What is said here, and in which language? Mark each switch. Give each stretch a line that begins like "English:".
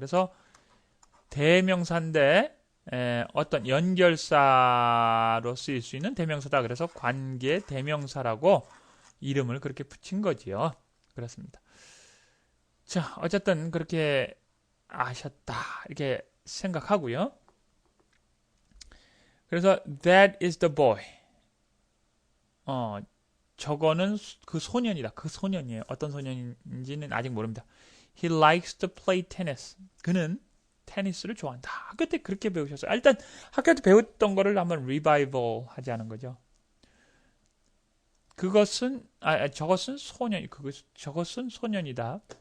Korean: 그래서 대명사인데 어떤 연결사로 쓰일 수 있는 대명사다. 그래서 관계 대명사라고 이름을 그렇게 붙인 거지요. 그렇습니다. 자, 어쨌든 그렇게 아셨다 이렇게 생각하고요.
English: 그래서 that is the boy.
Korean: 저거는 그 소년이다. 그 소년이에요. 어떤 소년인지는 아직 모릅니다.
English: He likes to play tennis.
Korean: 그는 테니스를 좋아한다. 학교 때 그렇게 배우셨어요. 일단 학교 때 배웠던 거를 한번 리바이벌 하지 않은 거죠. 그것은 저것은 저것은 소년이다.